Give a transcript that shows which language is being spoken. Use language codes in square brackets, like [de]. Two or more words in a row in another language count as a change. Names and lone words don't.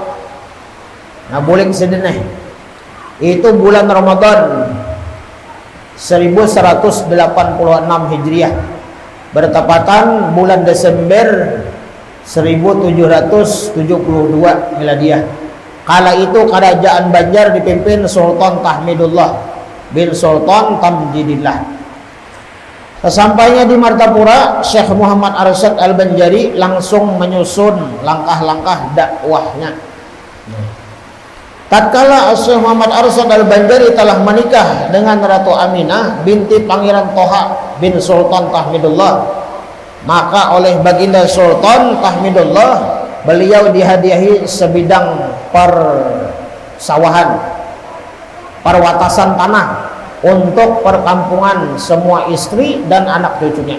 [id] Nah, boleh sedene itu bulan Ramadan 1186 Hijriah, bertepatan bulan Desember 1772 Miladiah. Kala itu kerajaan Banjar dipimpin Sultan Tahmidullah bin Sultan Tamjidillah. Sesampainya di Martapura, Syekh Muhammad Arsyad Al-Banjari langsung menyusun langkah-langkah dakwahnya. Tatkala Syekh Muhammad Arsyad Al-Banjari telah menikah dengan Ratu Aminah binti Pangeran Toha bin Sultan Tahmidullah, maka oleh baginda Sultan Tahmidullah beliau dihadiahi sebidang persawahan, perwatasan tanah untuk perkampungan semua istri dan anak cucunya.